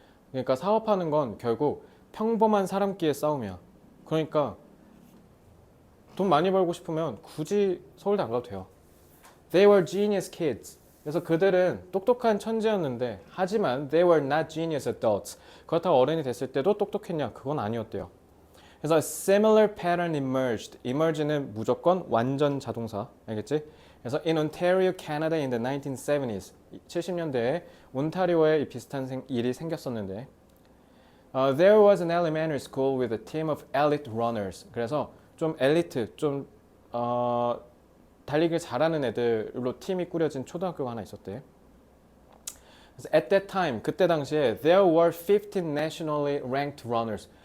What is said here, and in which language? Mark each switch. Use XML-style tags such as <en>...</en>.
<ko>그러니까 사업하는 건 결국 평범한 사람끼리의 싸움이야. 그러니까 돈 많이 벌고 싶으면 굳이 서울대 안 가도 돼요.</ko> <en>They were genius kids.</en> <ko>그래서 그들은 똑똑한 천재였는데 하지만</ko> <en>they were not genius adults.</en> <ko>그렇다고 어른이 됐을 때도 똑똑했냐? 그건 아니었대요. 그래서</ko> <en>a similar pattern emerged.</en> <ko>emerge는 무조건 완전 자동사. 알겠지? 그래서</ko> <en>in Ontario, Canada in the 1970s.</en> <ko>70년대에 온타리오에 비슷한 일이 생겼었는데</ko> <en>there was an elementary school with a team of elite runners.</en> <ko>그래서 좀 엘리트, 좀 달리기를 잘하는 애들로 팀이 꾸려진 초등학교가 하나 있었대. 그래서</ko> <en>at that time,</en> <ko>그때 당시에</ko> <en>there were 15 nationally ranked runners.</en>